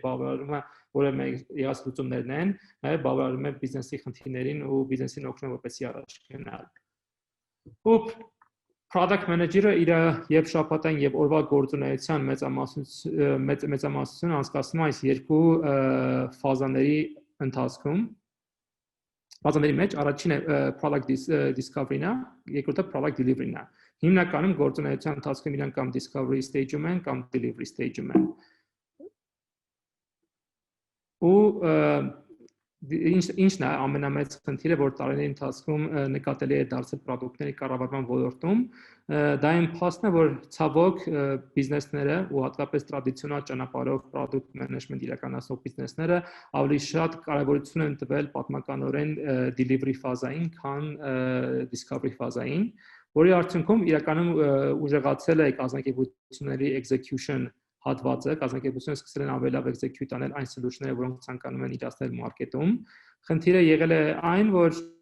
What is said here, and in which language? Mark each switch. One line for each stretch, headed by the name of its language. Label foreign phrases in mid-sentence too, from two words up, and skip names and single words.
Armenian: բավարարումը, որը մենք եղած լուծումներն են, նաեւ բավարարում է բիզնեսի խնդիրներին ու բիզնեսին օգնում որպեսզի առաջ գնալ։ Ու
English: product manager-ը
Armenian: իր եւ շաբաթային եւ օրվա գործունեության մեծամասնությունը անցկացնում է այս երկու ֆազաների ընթացքում։ Ֆազաների մեջ առաջինը
English: product discovery-ն
Armenian: է, երկրորդը
English: product delivery-ն
Armenian: է։ Հիմնականում գործունեության ընթացքում իրենք կամ
English: discovery stage-ում
Armenian: են, կամ delivery stage-ում են։ Ու ինչն է ամենամեծ խնդիրը, որ տարիների ընթացքում նկատելի է դարձել product-ների կառավարման ոլորտում, դա այն փաստն է, որ ցավոք բիզնեսները ու հատկապես տրադիցիոնալ ճանապարհով
English: product management
Armenian: իրականացնող բիզնեսները ավելի շատ կարևորություն են տվել պատմականորեն delivery ֆազային, քան discovery ֆազային, որի արդյունքում իրականում ուժեղացել է կազմակերպությունների execution հատվածը, կազմակերպությունները սկսել են ավելի լավ execute անել այն solution-ները, որոնք ցանկանում են իրացնել մարքեթում։ Խնդիրը եղել է այն, որ